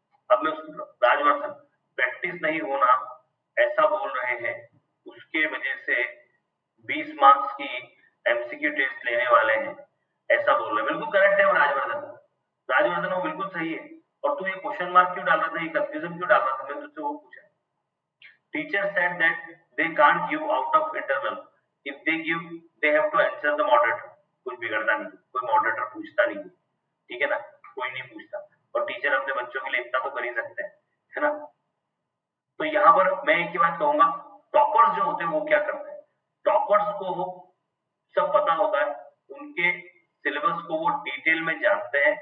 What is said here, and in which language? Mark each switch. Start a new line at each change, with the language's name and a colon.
Hindi: अब मैं उसको, राजवर्धन प्रैक्टिस नहीं होना ऐसा बोल रहे हैं, उसके वजह से 20 मार्क्स की एमसीक्यू टेस्ट लेने वाले हैं ऐसा बोल रहे हैं। बिल्कुल करेक्ट है वो राजवर्धन, राजवर्धन वो बिल्कुल सही है। और तू ये क्वेश्चन मार्क क्यों डाल रहा था, ये कंफ्यूजन क्यों डाल रहा था, मैंने तुझसे वो पूछा।
English: Teacher said that they can't give out of internal, if they give they have to answer the moderator।
Hindi: कुछ बिगड़ता नहीं, कोई मॉडरेटर पूछता नहीं, ठीक है ना? कोई नहीं पूछता, और टीचर अपने बच्चों के लिए इतना तो कर ही सकते हैं, है ना? तो यहाँ पर मैं एक ही बात कहूंगा, टॉपर्स जो होते हैं वो क्या करते हैं? टॉपर्स को सब पता होता है, उनके सिलेबस को वो डिटेल में जानते हैं।